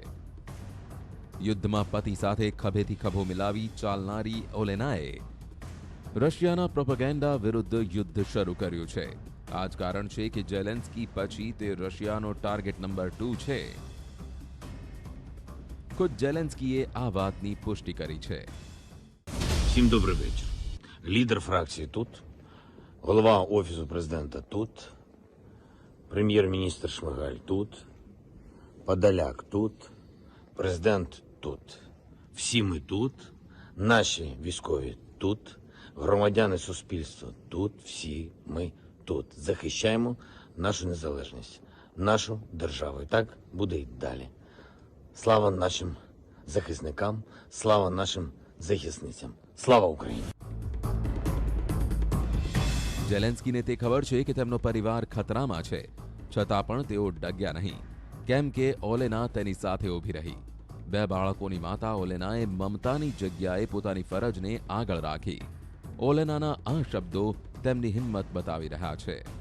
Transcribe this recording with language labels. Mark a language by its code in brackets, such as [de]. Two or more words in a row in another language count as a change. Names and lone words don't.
[gu] યુદ્ધમાં પતિ સાથે ખભેથી ખભો મિલાવી ચાલનારી ઓલેનાએ રશિયાના પ્રોપેગેન્ડા વિરુદ્ધ યુદ્ધ શરૂ કર્યું છે। આ જ કારણ છે કે ઝેલેન્સ્કી પછી તે રશિયાનો ટાર્ગેટ નંબર 2 છે। ખુદ ઝેલેન્સ્કીએ આ વાતની પુષ્ટિ કરી છે। [uk] Всім добрий вечір. Лідер фракції тут, голова Офісу президента тут, прем'єр-міністр Шмигаль тут, Подоляк тут, президент тут. Всі ми тут, наші військові тут, громадяни суспільства тут, всі ми тут. Захищаємо нашу незалежність, нашу державу. І так буде й далі. Слава нашим захисникам, слава нашим захисницям. Слава Україні! [gu] ઝેલેન્સ્કીને તે ખબર છે કે તેમનો પરિવાર ખતરામાં છે, છતાં પણ તેઓ ડગ્યા નહીં, કેમ કે ઓલેના તેની સાથે ઊભી રહી। 2 બાળકોની માતા ઓલેનાએ મમતાની જગ્યાએ પોતાની ફરજને આગળ રાખી। ઓલેનાના આ શબ્દો તેમની હિંમત બતાવી રહ્યા છે।